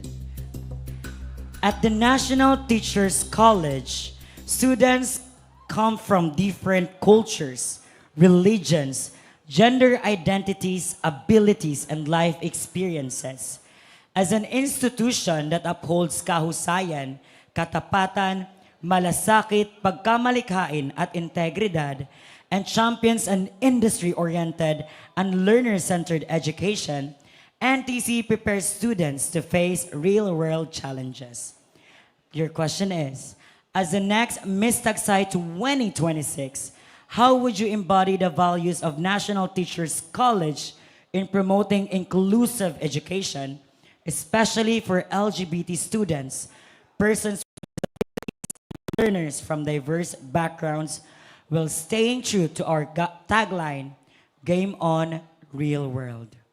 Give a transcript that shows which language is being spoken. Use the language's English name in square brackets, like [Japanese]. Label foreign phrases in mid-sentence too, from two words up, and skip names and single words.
[English] At the National Teachers College, students come from different cultures, religions, gender identities, abilities, and life experiences. As an institution that upholds [Filipino] kahusayan, katapatan, malasakit, pagkamalikhain, at integridad, [English] and champions an industry-oriented and learner-centered education, NTC prepares students to face real-world challenges. Your question is, as the next Miss Tagsay 2026, how would you embody the values of National Teachers College in promoting inclusive education, especially for LGBT students, persons with disabilities, learners from diverse backgrounds, while staying true to our tagline, Game On, Real World?